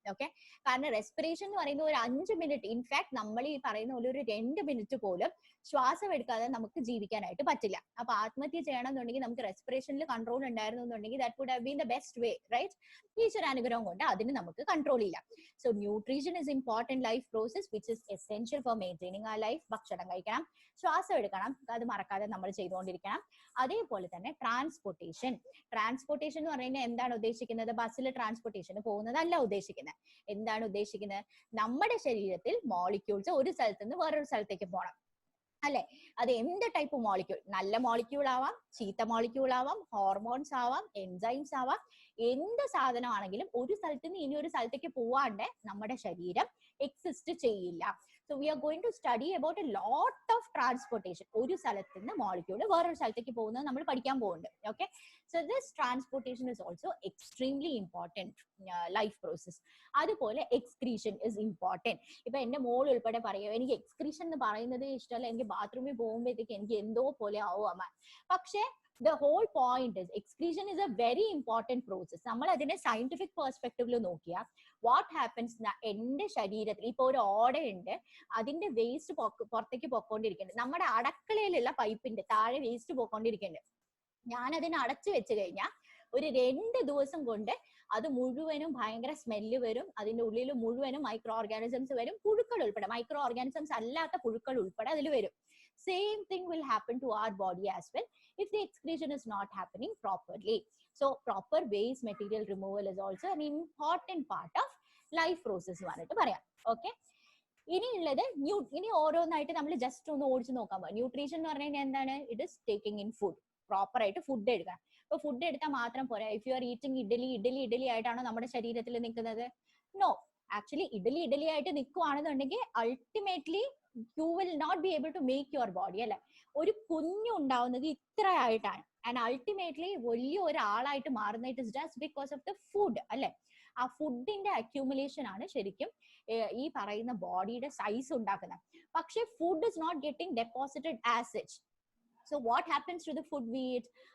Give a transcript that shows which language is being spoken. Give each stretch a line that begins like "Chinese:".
Malayalam: Okay, കാരണം respiration എന്ന് പറയുന്ന ഒരു 5 മിനിറ്റ്, ഇൻഫാക്ട് നമ്മൾ ഈ പറയുന്ന പോലെ ഒരു 2 മിനിറ്റ് പോലും ശ്വാസം എടുക്കാതെ നമുക്ക് ജീവിക്കാനായിട്ട് പറ്റില്ല. അപ്പൊ ആത്മഹത്യ ചെയ്യണമെന്നുണ്ടെങ്കിൽ നമുക്ക് റെസ്പിറേഷനിൽ കൺട്രോൾ ഉണ്ടായിരുന്നു എന്നുണ്ടെങ്കിൽ
English: That would have been the best way, right?
Malayalam: ഈശ്വര അനുഗ്രഹം കൊണ്ട് അതിന് നമുക്ക് കൺട്രോൾ ഇല്ല.
English: So nutrition is important life process which is essential for maintaining our life.
Malayalam: ഭക്ഷണം കഴിക്കണം, ശ്വാസം എടുക്കണം, അത് മറക്കാതെ നമ്മൾ ചെയ്തുകൊണ്ടിരിക്കണം. അതേപോലെ തന്നെ ട്രാൻസ്പോർട്ടേഷൻ എന്ന് പറയുന്നത് എന്താണ് ഉദ്ദേശിക്കുന്നത്? ബസ്സിൽ ട്രാൻസ്പോർട്ടേഷൻ പോകുന്നതല്ല ഉദ്ദേശിക്കുന്നത്. എന്താണ് ഉദ്ദേശിക്കുന്നത്? നമ്മുടെ ശരീരത്തിൽ മോളിക്യൂൾസ് ഒരു സ്ഥലത്ത് നിന്ന് വേറൊരു സ്ഥലത്തേക്ക് പോകണം, അല്ലെ? അത് എന്ത് ടൈപ്പ് മോളിക്യൂൾ, നല്ല മോളിക്യൂൾ ആവാം, ചീത്ത മോളിക്യൂൾ ആവാം, ഹോർമോൺസ് ആവാം, എൻസൈംസ് ആവാം, എന്ത് സാധനമാണെങ്കിലും ഒരു സ്ഥലത്ത് നിന്ന് ഇനി ഒരു സ്ഥലത്തേക്ക് പോവാണ്ട് നമ്മുടെ ശരീരം എക്സിസ്റ്റ് ചെയ്യില്ല.
English: So we are going to study about a lot of transportation.
Malayalam: ഒരു സ്ഥലത്ത് നിന്ന് മോളിക്യൂൾ വേറൊരു സ്ഥലത്തേക്ക് പോകുന്നത് നമ്മൾ പഠിക്കാൻ പോകുന്നുണ്ട്.
English: Okay, so this transportation is also extremely important life process.
Malayalam: അതുപോലെ എക്സ്ക്രീഷൻ
English: is important.
Malayalam: ഇപ്പൊ എന്റെ മോൾ ഉൾപ്പെടെ പറയുക, എനിക്ക് എക്സ്ക്രീഷൻ എന്ന് പറയുന്നത് ഇഷ്ടമല്ല, എനിക്ക് ബാത്റൂമിൽ പോകുമ്പോഴത്തേക്ക് എനിക്ക് എന്തോ പോലെ ആവും അമ്മ.
English: പക്ഷെ the whole point is excretion is a very important process.
Malayalam: നമ്മൾ അതിനെ സയന്റിഫിക് പെർസ്പെക്റ്റീവിൽ നോക്കിയാൽ
English: what happens,
Malayalam: എന്റെ ശരീരത്തിൽ ഇപ്പൊ ഒരു ഓടയുണ്ട്, അതിന്റെ വേസ്റ്റ് പുറത്തേക്ക് പൊക്കോണ്ടിരിക്കുന്നുണ്ട്. നമ്മുടെ അടുക്കളയിലുള്ള പൈപ്പിന്റെ താഴെ വേസ്റ്റ് പൊക്കോണ്ടിരിക്കുന്നുണ്ട്. ഞാൻ അതിനെ അടച്ചു വെച്ച് കഴിഞ്ഞാൽ ഒരു 2 ദിവസം കൊണ്ട് അത് മുഴുവനും ഭയങ്കര സ്മെല്ല് വരും, അതിന്റെ ഉള്ളിൽ മുഴുവനും മൈക്രോ ഓർഗാനിസംസ് വരും, പുഴുക്കൾ ഉൾപ്പെടെ, മൈക്രോ ഓർഗാനിസംസ് അല്ലാത്ത പുഴുക്കൾ ഉൾപ്പെടെ അതിൽ വരും.
English: Same thing will happen to our body as well if the excretion is not happening properly. So proper waste material removal is also an important part of life process
Malayalam: എന്ന് പറയാം. Okay, ഇനിയുള്ളത് ഇനി ഓരോന്നായിട്ട് നമ്മൾ ജസ്റ്റ് ഒന്ന് ഓടിച്ചു നോക്കാൻ പോകും. ന്യൂട്രീഷൻ എന്ന് പറഞ്ഞു കഴിഞ്ഞാൽ എന്താണ്?
English: It is taking in food.
Malayalam: Proper ആയിട്ട് ഫുഡ് എടുക്കണം. ഇപ്പൊ ഫുഡ് എടുത്താൽ മാത്രം പോരാ.
English: if you are eating
Malayalam: idli ആയിട്ടാണോ നമ്മുടെ ശരീരത്തിൽ നിൽക്കുന്നത്? നോ, ആക്ച്വലി ഇഡലി ആയിട്ട് നിൽക്കുവാണെന്നുണ്ടെങ്കിൽ ultimately
English: you will not be able to make your body,
Malayalam: അല്ലെ? ഒരു കുഞ്ഞുണ്ടാവുന്നത് ഇത്ര ആയിട്ടാണ്, ആൻഡ് അൾട്ടിമേറ്റ്ലി വലിയ ഒരാളായിട്ട് മാറുന്നത്
English: it is just because of the food,
Malayalam: അല്ലെ? ആ ഫുഡിന്റെ അക്യൂമുലേഷൻ ആണ് ശരിക്കും ഈ പറയുന്ന ബോഡിയുടെ സൈസ് ഉണ്ടാക്കുന്നത്.
English: പക്ഷെ food is not getting deposited as such. So what happens to the food we eat?